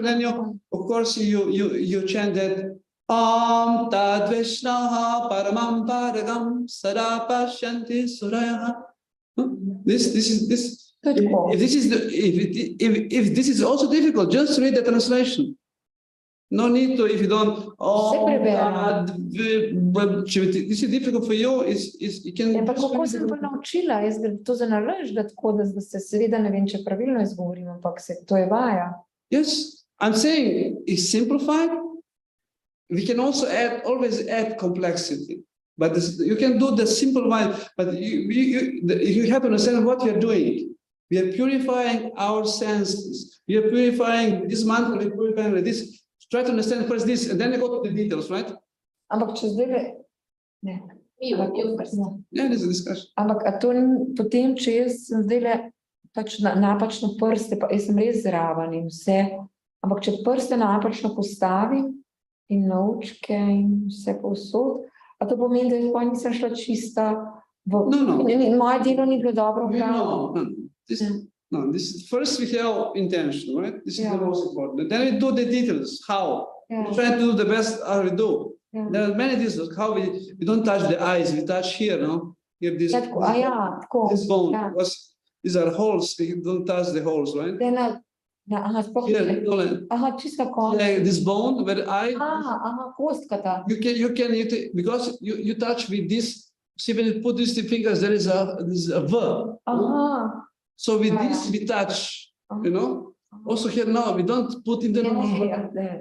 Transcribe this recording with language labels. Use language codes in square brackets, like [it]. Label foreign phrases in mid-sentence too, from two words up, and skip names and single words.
[en] Then of course, you chant that [sa] ॐ तद् विष्णोः परमं पदं सदा पश्यन्ति सूरयः. [en] This. If this is also difficult, just read the translation. No need to, if you don't. This is difficult for you. You can. [sl] Ampak kako sem pa naučila, jaz to zanalaž, da tako, da se seveda ne vem, če pravilno izgovorim, ampak to je vaja. [en] Yes, I'm saying it's simplified. We can also always add complexity, but you can do the simple one. But you have to understand what you're doing. We are purifying our senses. We are purifying this mantra. We are purifying this. Try to understand first this, and then you go to the details, right? [sl] Ampak če zdaj ne. [en] Yeah, this is a discussion. [sl] Ampak potem, če jaz sem zdaj pač napačno prste, pa jaz sem res zraven in vse, ampak če prste napačno postavim in naučke in vse povsod, a to pomeni, da jaz pa nisem šla čista No. in moje delo ni bilo dobro. [en] No. No, this first we have intention, right? This is Yeah. the most important. Then we do the details. How? Yeah. We try to do the best we do. Yeah. There are many details. How we don't touch the eyes, we touch here, no? Here this, [sl] Ja, tako, a ja, tako. [en] this bone. [sl] Ja. [en] Because these are holes, we don't touch the holes, right? [sl] Zdaj aha, sploh [en] Here, [sl] ne. [en] no, [sl] Aha, čisto konec. [en] like this bone where [sl] Aha, kostka ta. [en] because you touch with this. See, when you put these two fingers, there is a V. [sl] Aha. [en] So with Yeah. this we touch, you know. Also here now we don't put in the [sl] Ja, [en] nose, but [sl] ja, ja.